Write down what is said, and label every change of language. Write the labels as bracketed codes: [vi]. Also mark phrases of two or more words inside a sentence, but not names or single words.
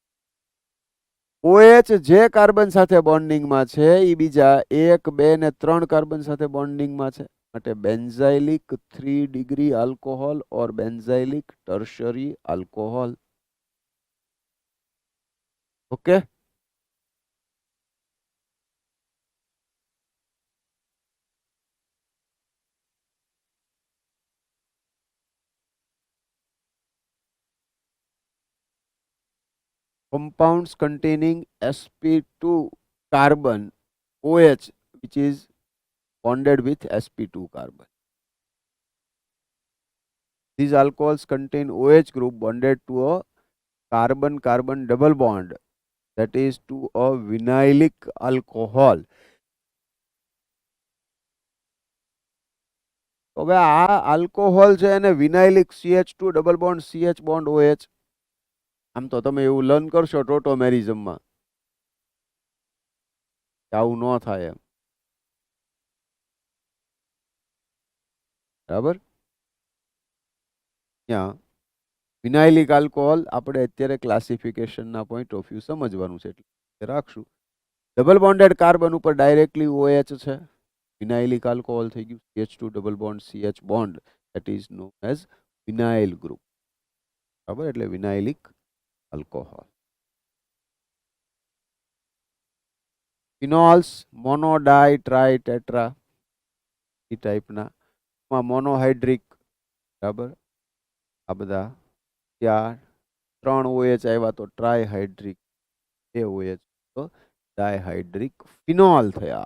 [gu] OH જે કાર્બન સાથે બોન્ડિંગમાં છે એ બીજા 1, 2 ને 3 કાર્બન સાથે બોન્ડિંગમાં છે, માટે [en] benzylic 3 degree alcohol or benzylic tertiary alcohol. ઓકે. Compounds containing sp2 carbon OH which is bonded with sp2 carbon. These alcohols contain OH group bonded to a carbon-carbon double bond, that is to a vinylic alcohol. [gu] તો હવે આ આલ્કોહોલ છે એને [en] vinylic CH2 double bond CH bond OH. [gu] આમ તો તમે એવું લર્ન કરશો ટોટોમેરિઝમમાં, આવું ન થાય એમ. બરાબર. ત્યાં વિનાઇલિક આલ્કોહોલ આપણે અત્યારે ક્લાસિફિકેશનના [en] point of view [gu] સમજવાનું છે એટલે રાખશું. [en] double bonded carbon [gu] ઉપર ડાયરેક્ટલી OH છે, [en] vinylic alcohol [gu] થઈ ગયું. [en] CH2 double bond CH bond, that is known as vinyl group. [gu] બરાબર, એટલે [en] vinylic alcohol. phenols, mono, di, tri, tetra, એ ટાઈપના મોનોહાઇડ્રિક. [gu] બરાબર, આ બધા ત્યાં 3 OH આવ્યા તો ટ્રાયહાઇડ્રિક, 2 OH તો [en] dihydric phenol [gu] થયા.